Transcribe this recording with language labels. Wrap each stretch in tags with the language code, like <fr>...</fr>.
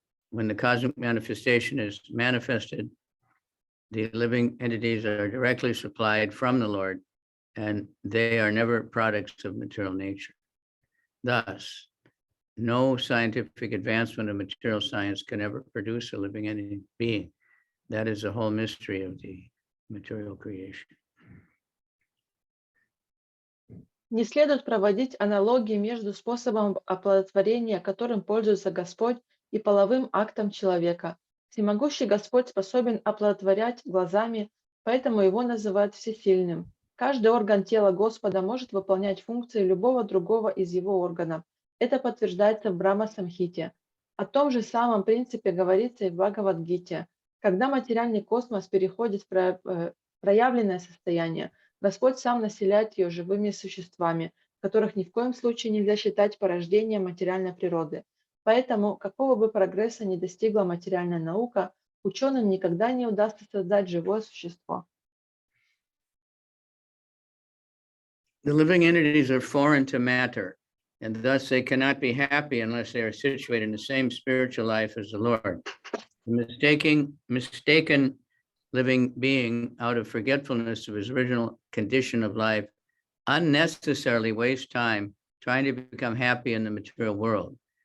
<en>When the cosmic manifestation is manifested, the living entities are directly supplied from the Lord, and they are never products of material nature. Thus, no scientific advancement of material science can ever produce a living entity being. That is the whole mystery of the material creation.</en> <ru>Не следует проводить аналогии между способом оплодотворения, которым пользуется Господь, и половым актом человека. Всемогущий Господь способен оплодотворять глазами, поэтому его называют всесильным. Каждый орган тела Господа может выполнять функции любого другого из его органов. Это подтверждается в Брахма-самхите. О том же самом принципе говорится и в Бхагавад-гите. Когда материальный космос переходит в проявленное состояние, Господь сам населяет ее живыми существами, которых ни в коем случае нельзя считать порождением материальной природы. Поэтому, какого бы прогресса ни достигла материальная наука, ученым никогда не удастся создать живое существо.</ru> <en>The living entities are foreign to matter, and thus they cannot be happy unless they are situated in the same spiritual life as the Lord. The mistaken living being, out of forgetfulness of his original condition of life, unnecessarily wastes time trying to become happy in the material world.</en>